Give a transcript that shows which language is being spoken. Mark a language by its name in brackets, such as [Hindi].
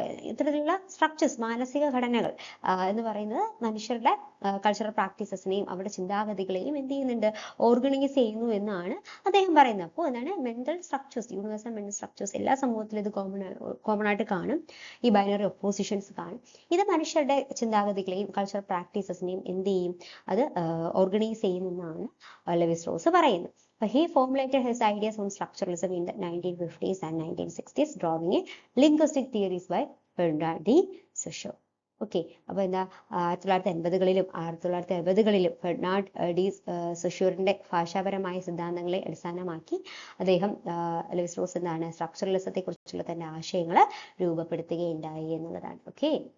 [Malayalam] ഇത്തരത്തിലുള്ള സ്ട്രക്ചേഴ്സ്, മാനസിക ഘടനകൾ എന്ന് പറയുന്നത് മനുഷ്യരുടെ കൾച്ചറൽ പ്രാക്ടീസസിനെയും അവരുടെ ചിന്താഗതികളെയും എന്ത് ചെയ്യുന്നുണ്ട്, ഓർഗനൈസ് ചെയ്യുന്നു എന്നാണ് അദ്ദേഹം പറയുന്നത്. അപ്പോൾ എന്താണ്, mental structures, universal mental structures എല്ലാ സമൂഹത്തിലും ഇത് കോമൺ ആയിട്ട് കാണും. ഈ ബൈനറി ഒപ്പോസിഷൻസ് കാണും. ഇത് മനുഷ്യരുടെ ചിന്താഗതികളെയും കൾച്ചറൽ പ്രാക്ടീസസിനെയും എന്ത് ചെയ്യും, അത് ഓർഗനൈസ് ചെയ്യുമെന്നാണ് ലെവി-സ്ട്രോസ് പറയുന്നത്. [English] But he formulated his ideas on structuralism in the 1950s and 1960s, drawing in linguistic theories by Bernard de Saussure. Okay. [Malayalam] അപ്പോൾ എന്താ 1980കളിലും 1960കളിലും ഫെർണാഡ് ഡി സൊഷ്യൂറിന്റെ ഭാഷാപരമായ സിദ്ധാന്തങ്ങളെ അടിസ്ഥാനമാക്കി അദ്ദേഹം ലെവി സ്ട്രോസ് എന്താണ് സ്ട്രക്ചറലിസത്തെ കുറിച്ചുള്ള തന്റെ ആശയങ്ങൾ രൂപപ്പെടുത്തുകയുണ്ടായി എന്നുള്ളതാണ്. ഓക്കെ.